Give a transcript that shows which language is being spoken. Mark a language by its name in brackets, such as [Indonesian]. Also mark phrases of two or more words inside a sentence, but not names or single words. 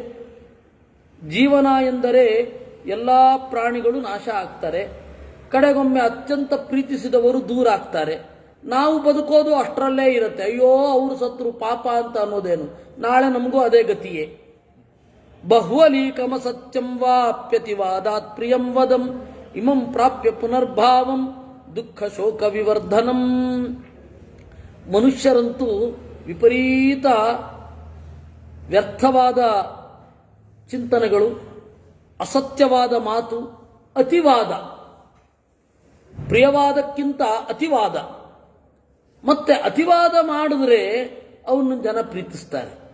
[Kannada] ಜೀವನ ಎಂದರೆ ಎಲ್ಲ ಪ್ರಾಣಿಗಳು ನಾಶ ಆಗ್ತಾರೆ, ಕಡೆಗೊಮ್ಮೆ ಅತ್ಯಂತ ಪ್ರೀತಿಸಿದವರು ದೂರ ಆಗ್ತಾರೆ. ನಾವು ಬದುಕೋದು ಅಷ್ಟರಲ್ಲೇ ಇರುತ್ತೆ. ಅಯ್ಯೋ ಅವರು ಸತ್ರು ಪಾಪ ಅಂತ ಅನ್ನೋದೇನು? ನಾಳೆ ನಮಗೂ ಅದೇ ಗತಿಯೇ. [Sanskrit] ಬಹ್ವಲೀಕಮ ಸತ್ಯಂ ವಾಪ್ಯತಿವಾದಾತ್ ಪ್ರಿಯಂ ವದಂ ಇಮಂ ಪ್ರಾಪ್ಯ ಪುನರ್ಭಾವಂ ದುಃಖ ಶೋಕ ವಿವರ್ಧನಂ. [Kannada] ಮನುಷ್ಯರಂತೂ ವಿಪರೀತ ವ್ಯರ್ಥವಾದ ಚಿಂತನೆಗಳು, ಅಸತ್ಯವಾದ ಮಾತು, ಅತಿವಾದ, ಪ್ರಿಯವಾದಕ್ಕಿಂತ ಅತಿವಾದ, ಮತ್ತೆ ಅತಿವಾದ ಮಾಡಿದ್ರೆ ಅವನು ಜನ ಪ್ರೀತಿಸ್ತಾರೆ.